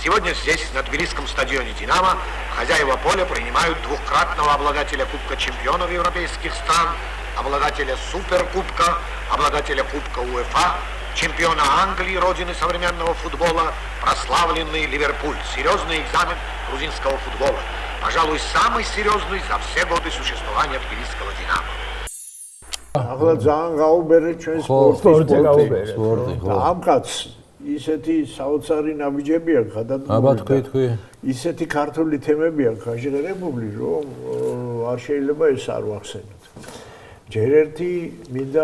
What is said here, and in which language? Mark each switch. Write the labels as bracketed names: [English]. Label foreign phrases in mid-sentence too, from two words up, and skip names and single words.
[Russian] Сегодня здесь, на Тбилисском стадионе «Динамо», хозяева поля принимают двукратного обладателя Кубка чемпионов европейских стран, обладателя Суперкубка, обладателя Кубка УЕФА, чемпиона Англии, родины современного футбола, прославленный Ливерпуль. Серьезный экзамен грузинского футбола. Пожалуй, самый серьезный за все годы существования Тбилисского «Динамо». [Georgian] ახლა ძალიან გაუბერეთ ჩვენ სპორტი. ამ კაცს ისეთი საოცარი ნაბიჯები აქვს გადადგმული. აბა თქვი. ისეთი ქართული თემები აქვს გაჟღერებული, რომ არ შეიძლება ეს არ ვახსენოთ. ჯერ ერთი მინდა